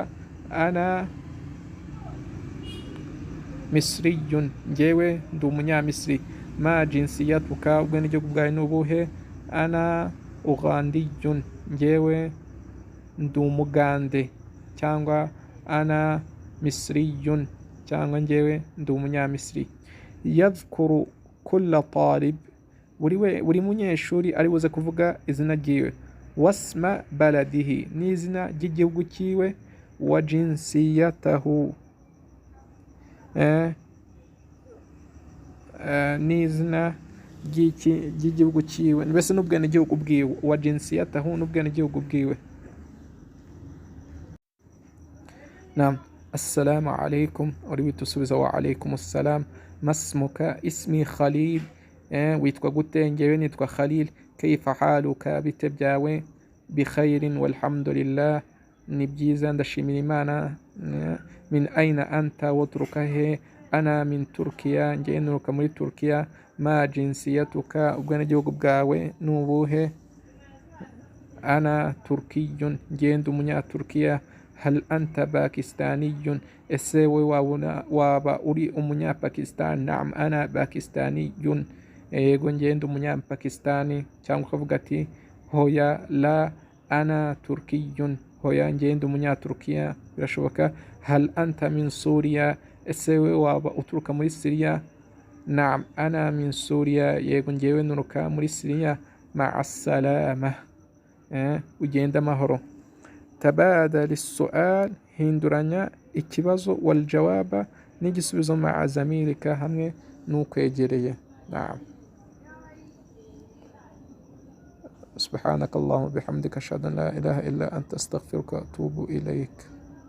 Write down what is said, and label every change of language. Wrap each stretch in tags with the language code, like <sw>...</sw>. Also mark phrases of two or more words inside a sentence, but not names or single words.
<ar>أنا مصري,</ar> <rw>njyewe ndi umunyamisiri.</rw> <ar>ما جنسيتك,</ar> <rw>ubwenegihugu bwawe ni ubuhe?</rw> <ar>أنا أوغندي,</ar> <rw>njyewe ndi umugande, cyangwa</rw> <ar>أنا مصري,</ar> <rw>cyangwa njyewe ndi umunyamisiri.</rw> <ar>يذكر كل طالب,</ar> <rw>buri munyeshuri ari buze kuvuga izina ryiwe,</rw> <ar>واسم بلده,</ar> <rw>n'izina ry'igihugu cyiwe,</rw> <ar>وجنسيته,</ar> <rw>n'izina ry'igihugu cyiwe, mbese n'ubwenegihugu bwiwe,</rw> <ar>وجنسيته,</ar> <rw>n'ubwenegihugu bwiwe. Naam.</rw> <ar>السلام عليكم,</ar> <rw>uri witusubiza</rw> <ar>وعليكم السلام. ما اسمك؟ اسمي خليل.</ar> <rw>Witwa gute? Ngewe nitwa Khalil.</rw> <ar>كيف حالك?</ar> <rw>Bite byawe?</rw> <ar>بخير والحمد لله,</ar> <rw>ni byiza ndashimira Imana.</rw> <ar>من أين أنت?</ar> <rw>Waturuka he?</rw> <ar>أنا من تركيا,</ar> <rw>ngewe nturuka muri Turkiya.</rw> <ar>ما جنسيتك?</ar> <rw>ubwenegihugu bwawe ni ubuhe?</rw> <ar>أنا تركي,</ar> <rw>ngewe ndi umunyaturkiya.</rw> <ar>هل أنت باكستاني?</ar> <rw>Ese we waba uri umunyapakistan?</rw> <ar>نعم أنا باكستاني,</ar> <rw>yego ngewe ndi umunyapakistani. Cyangwa ukavuga ati hoya</rw> <ar>لا أنا تركي,</ar> <rw>hoya ngewe ndi umunyaturkiya, birashoboka.</rw> <ar>هل أنت من سوريا?</ar> <rw>Ese we waba uturuka muri Syria?</rw> <ar>نعم أنا من سوريا,</ar> <rw>yego ngewe nturuka muri Syria.</rw> <ar>مع السلامة,</ar> <rw>ugenda amahoro.</rw> <ar>تبادل السؤال,</ar> <rw>hinduranya ikibazo,</rw> <ar>والجواب,</ar> <rw>n'igisubizo,</rw> <ar>مع زميلك,</ar> <rw>hamwe n'ukwegereye. Naam.</rw> <ar>سبحانك اللهم وبحمدك أشهد أن لا إله إلا أنت أستغفرك وأتوب إليك.</ar>